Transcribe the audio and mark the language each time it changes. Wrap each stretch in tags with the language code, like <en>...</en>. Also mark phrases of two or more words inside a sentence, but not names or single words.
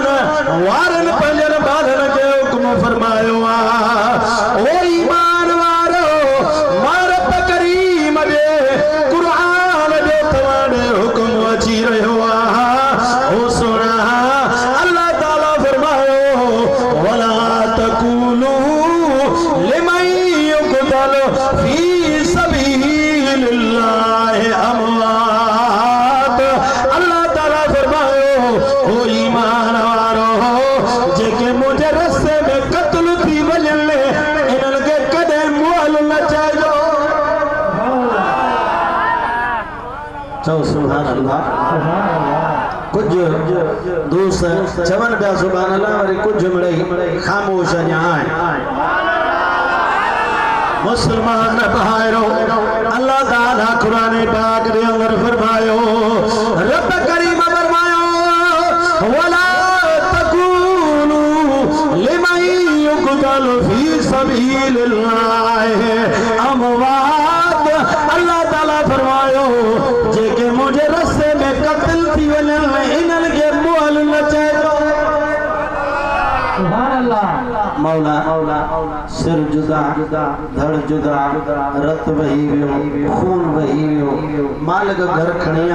<sd>वारन पंहिंजन ॿारन खे हुक्म फरमायो आ ओ ईमान वारो मां रब करीम जे कुरान जो तव्हां ॾे हुक्म अची रहियो आ ओ सोना अल्लाह ताला फरमायो</sd> <ar>ولا تقولوا لمن يقتل في سبيل الله أموات</ar> <sd>अल्लाह ताला फरमायो ओ ईमान वारो जेके मुझे रस्ते में कत्ल थी वञन इन्हनि खे कॾहिं मुअल न चइजो चओ</sd> <ar>سبحان الله</ar> <sd>कुछ दोस्त चवन पिया</sd> <ar>سبحان الله</ar> <sd>वरी कुछ मिड़ई ख़ामोश अञा आहिनि मुसलमान भाइरो अल्लाह ताला कुरान पाक दे अंदर फरमायो रब करीम फरमायो</sd> <ar>ولا تقولوا لمن يقتل في سبيل الله أموات</ar> <sd>अल्लाह ताला फरमायो जेके मुझे रस्ते में कत्ल थी वञन इन्हनि खे मुअल न चइजो</sd> <ar>سبحان الله</ar> <sd>मौला सिर जुदा धड़ जुदा रत वही वियो खून वही वियो मालिक घर खणी</sd>